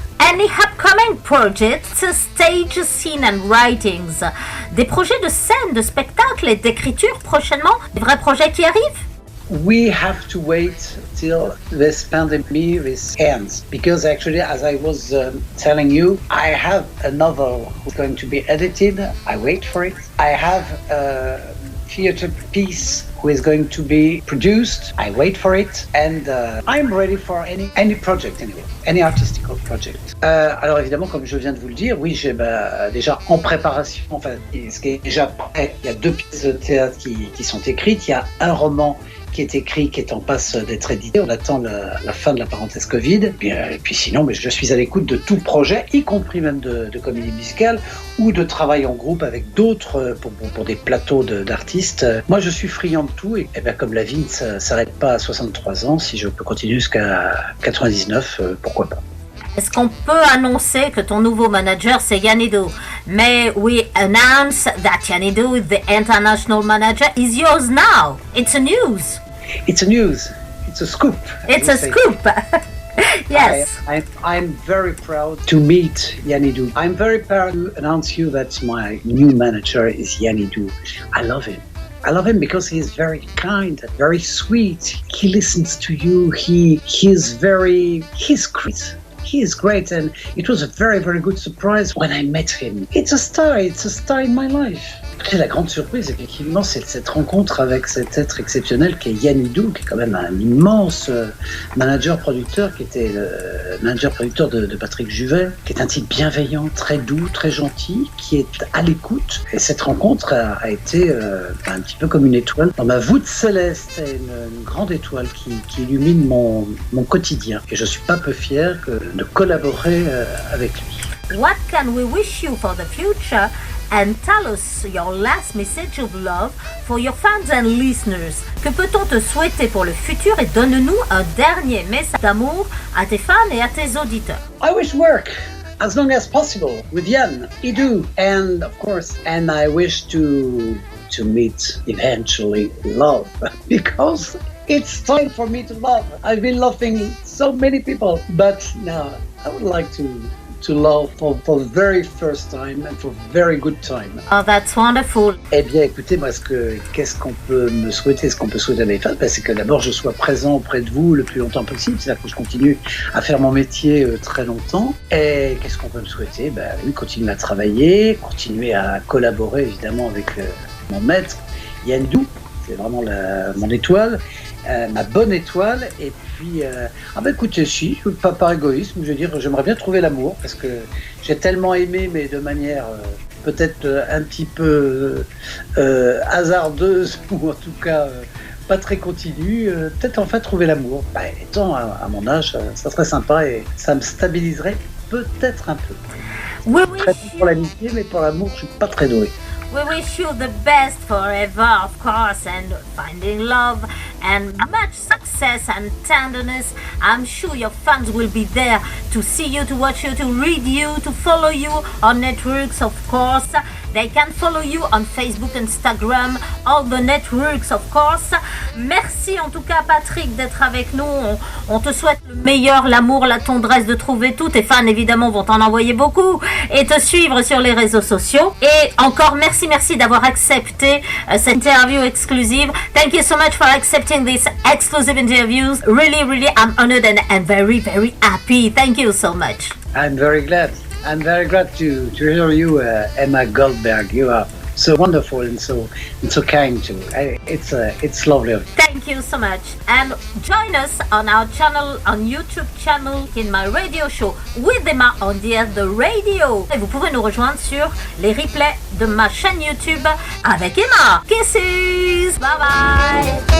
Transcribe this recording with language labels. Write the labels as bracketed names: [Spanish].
[English] Any upcoming projects, stage, scene and writings? [French] Des projets de scène, de spectacle et d'écriture prochainement? Des vrais projets qui arrivent? [English] We have to wait till this pandemic ends, because actually, as I was telling you, I have a novel who's going to be edited. I wait for it. I have a theater piece who is going to be produced. I wait for it, and I'm ready for any project anyway, any artistical project. [French] Alors évidemment, comme je viens de vous le dire, oui, j'ai déjà en préparation, enfin, ce qui est déjà prêt. Il y a 2 pièces de théâtre qui sont écrites. Il y a un roman qui est écrit, qui est en passe d'être édité. On attend la fin de la parenthèse Covid. Et puis sinon, je suis à l'écoute de tout projet, y compris même de comédie musicale ou de travail en groupe avec d'autres pour des plateaux d'artistes. Moi, je suis friand de tout et bien, comme la vie ne s'arrête pas à 63 ans, si je peux continuer jusqu'à 99, pourquoi pas. Est-ce qu'on peut annoncer que ton nouveau manager c'est Yanidou? [English] May we announce that Yanidou, the international manager, is yours now? It's a news. It's a news. It's a scoop. It's a scoop. Yes. I'm very proud to meet Yanidou. I'm very proud to announce you that my new manager is Yanidou. I love him. I love him because he is very kind, very sweet. He listens to you. He's great. He is great, and it was a very, very good surprise when I met him. It's a star in my life. [French] Et la grande surprise, effectivement, c'est cette rencontre avec cet être exceptionnel qui est Yanidou, qui est quand même un immense manager-producteur, qui était le manager-producteur de Patrick Juvet, qui est un type bienveillant, très doux, très gentil, qui est à l'écoute. Et cette rencontre a été un petit peu comme une étoile dans ma voûte céleste, une grande étoile qui illumine mon quotidien. Et je suis pas peu fier de collaborer avec lui. [English] What can we wish you for the future? And tell us your last message of love for your fans and listeners. [French] Que peut-on te souhaiter pour le futur et donne-nous un dernier message d'amour à tes fans et à tes auditeurs. [English] I wish work as long as possible with Yann, Idou, and of course, and I wish to meet eventually love, because it's time for me to love. I've been loving so many people, but now I would like to love for the very first time and for very good time. Oh, that's wonderful. [French] Eh bien, écoutez, moi, qu'est-ce qu'on peut me souhaiter, ce qu'on peut souhaiter à mes fans, c'est que d'abord, je sois présent auprès de vous le plus longtemps possible, c'est-à-dire que je continue à faire mon métier très longtemps. Et qu'est-ce qu'on peut me souhaiter? Oui, continuer à travailler, continuer à collaborer, évidemment, avec mon maître, Yanidou, c'est vraiment mon étoile. Ma bonne étoile, et puis écoutez, si, pas par égoïsme, je veux dire, j'aimerais bien trouver l'amour, parce que j'ai tellement aimé, mais de manière peut-être un petit peu hasardeuse, ou en tout cas pas très continue, peut-être enfin trouver l'amour. Étant à mon âge, ça serait sympa et ça me stabiliserait peut-être un peu. Oui, très bon pour l'amitié, mais pour l'amour, je suis pas très doué. [English] We wish you the best forever, of course, and finding love and much success and tenderness. I'm sure your fans will be there to see you, to watch you, to read you, to follow you on networks, of course. They can follow you on Facebook, Instagram, all the networks, of course. [French] Merci en tout cas, Patrick, d'être avec nous. On te souhaite le meilleur, l'amour, la tendresse, de trouver tout. Tes fans, évidemment, vont t'en envoyer beaucoup et te suivre sur les réseaux sociaux. Et encore, merci d'avoir accepté cette interview exclusive. [English] Thank you so much for accepting this exclusive interviews. Really, really, I'm honored and very, very happy. Thank you so much. I'm very glad to hear you, Emma Goldberg. You are so wonderful and so kind too. It's lovely. Thank you so much. And join us on our channel, on YouTube channel, in my radio show with Emma on the radio. [French] Et vous pouvez nous rejoindre sur les replays de ma chaîne YouTube avec Emma. [English] Kisses. Bye bye.